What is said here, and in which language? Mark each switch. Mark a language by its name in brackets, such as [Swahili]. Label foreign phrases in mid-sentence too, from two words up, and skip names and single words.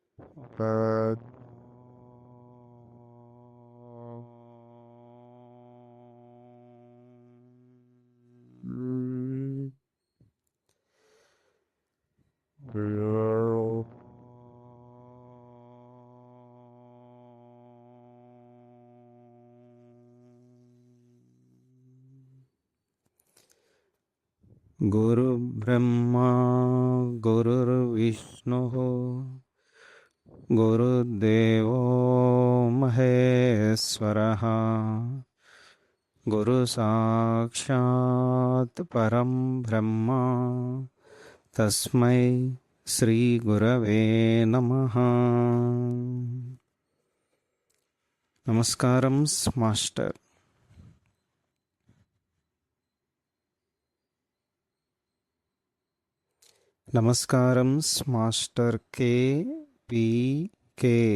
[English] but girl. [Sanskrit] गुरु ब्रह्मा गुरुर्विष्णुः गुरुदेवो महेश्वरः गुरु साक्षात् परं ब्रह्म तस्मै శ్రీ గురవే నమః. [Telugu] నమస్కారం మాస్టర్. నమస్కారం మాస్టర్ కే పి కే.